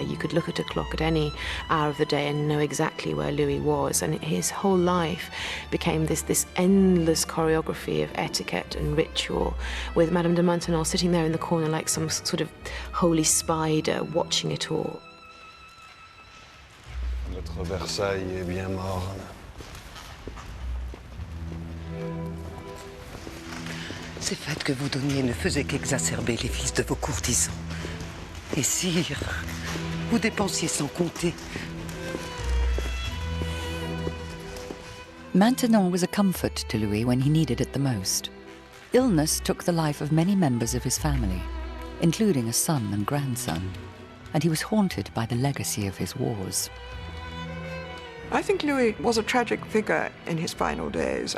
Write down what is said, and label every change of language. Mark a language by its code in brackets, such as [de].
[en] You could look at a clock at any hour of the day and know exactly where Louis was. And his whole life became this endless choreography of etiquette and ritual, with Madame de Maintenon sitting there in the corner like some sort of holy spider watching it all. [fr] Notre Versailles est bien morne. Ces fêtes que vous donniez ne faisaient qu'exacerber les vices de vos courtisans. Et sire, vous dépensiez sans compter. [en] Maintenon was a comfort to Louis when he needed it the most. Illness took the life of many members of his family, including a son and grandson, and he was haunted by the legacy of his wars. I think Louis was a tragic figure in his final days.